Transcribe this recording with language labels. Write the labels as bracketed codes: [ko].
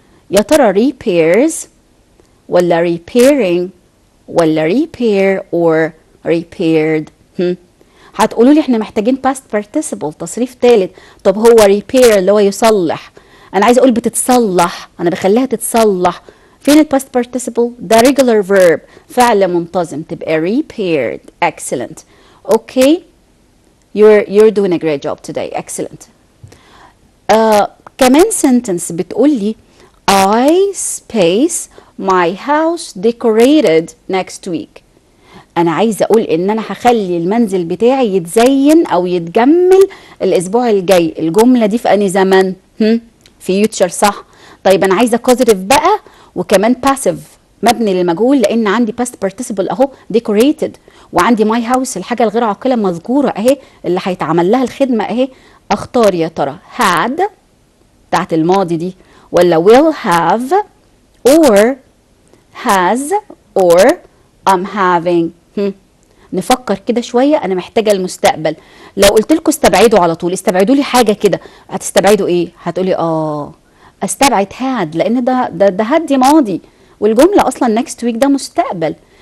[ar] يا ترى repairs ولا repairing ولا repair or repaired؟ هتقولوا لي احنا محتاجين [en] past participle [ar] تصريف ثالث. طب هو repair اللي هو يصلح، انا عايزه اقول بتتصلح، انا بخليها تتصلح. فين ال [en] past participle؟ [ar] ده [en] regular verb، [ar] فعل منتظم، تبقى repaired. [en] excellent. okay, you're doing a great job today. excellent. [ar] كمان [en] sentence [ar] بتقول لي [en] I space my house decorated next week. [ar] انا عايزه اقول ان انا هخلي المنزل بتاعي يتزين او يتجمل الاسبوع الجاي. الجمله دي في انهي زمن؟ فيوتشر صح. طيب انا عايزه كوزيتيف بقى وكمان باسيف مبني للمجهول، لان عندي باست بارتيسيبل اهو decorated، وعندي ماي هاوس الحاجه الغير عاقله مذكوره اهي اللي هيتعمل لها الخدمه اهي. اختار يا ترى had بتاعت الماضي دي ولا [en] will have [ar] or has or [en] I'm having. [ar] نفكر كده شويه. انا محتاجه المستقبل. لو قلت لكم استبعدوا على طول، استبعدوا لي حاجه كده، هتستبعدوا ايه؟ هتقولي استبعد had، لان ده had دي ماضي، والجمله اصلا next week ده مستقبل.